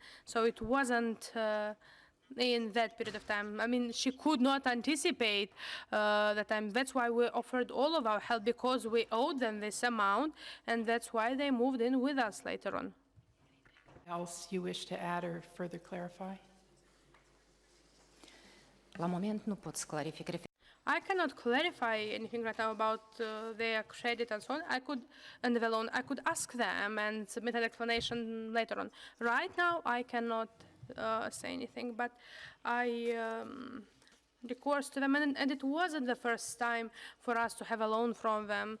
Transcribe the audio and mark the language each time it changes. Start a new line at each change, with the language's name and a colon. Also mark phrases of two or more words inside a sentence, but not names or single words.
English: So it wasn't in that period of time. I mean, she could not anticipate the time. That's why we offered all of our help, because we owed them this amount, and that's why they moved in with us later on. Else you wish to add or further clarify?
Romanian: La moment nu pot să clarific.
English: I cannot clarify anything right now about their credit and so on. And the loan, I could ask them and submit an explanation later on. Right now, I cannot say anything, but I recourse to them, and it wasn't the first time for us to have a loan from them.